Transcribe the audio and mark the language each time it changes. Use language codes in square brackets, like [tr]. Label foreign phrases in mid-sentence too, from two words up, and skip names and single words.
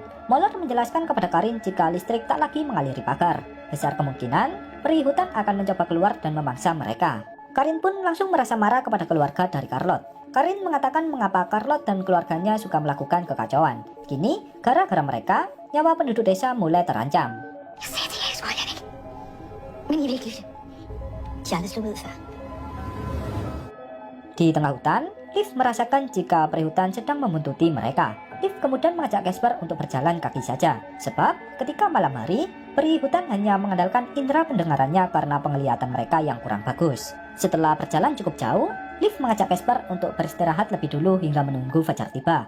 [id] Moller menjelaskan kepada Karin jika listrik tak lagi mengaliri pagar. Besar kemungkinan, peri hutan akan mencoba keluar dan memangsa mereka. Karin pun langsung merasa marah kepada keluarga dari Carlot. Karin mengatakan mengapa Carlot dan keluarganya suka melakukan kekacauan. Kini, gara-gara mereka, nyawa penduduk desa mulai terancam. [da] Jeg sagde til jer, jeg skulle holde jer væk. Men I vil ikke lytte. De har aldrig sluppet ud før. [id] Di tengah hutan, Liv merasakan jika peri hutan sedang membuntuti mereka. Liv kemudian mengajak Casper untuk berjalan kaki saja. Sebab ketika malam hari, peri hutan hanya mengandalkan indera pendengarannya karena penglihatan mereka yang kurang bagus. Setelah berjalan cukup jauh, Liv mengajak Casper untuk beristirahat lebih dulu hingga menunggu fajar tiba.